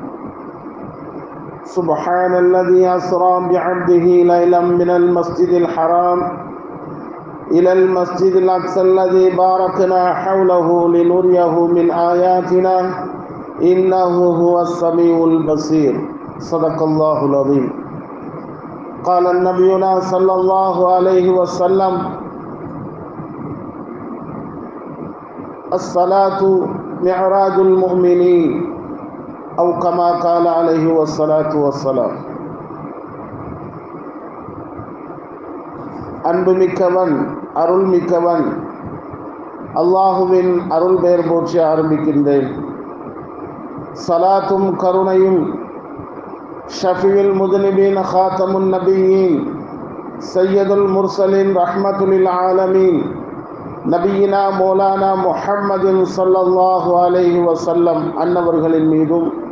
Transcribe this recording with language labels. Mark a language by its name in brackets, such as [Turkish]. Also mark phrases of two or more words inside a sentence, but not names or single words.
[Arabic] سبحان الذي أسرى بعبده ليلا من المسجد الحرام إلى المسجد الأقصى الذي باركنا حوله لنريه من آياتنا إنه هو السميع البصير صدق الله العظيم. قال النبينا صلى الله عليه وسلم الصلاة معراج المؤمنين أو كما قال عليه والصلاة والسلام. [Tamil] அன்புமிக்கவன் அருள்மிக்கவன் அல்லாஹுவின் அருள் பெயர் போற்றி ஆரம்பிக்கின்றேன். சலாத்தும் கருணையும் [Arabic] شفيع المذنبين خاتم النبيين سيد المرسلين رحمة للعالمين نبينا مولانا محمد صلى الله عليه وسلم [Tamil] அன்னவர்களின் மீதும்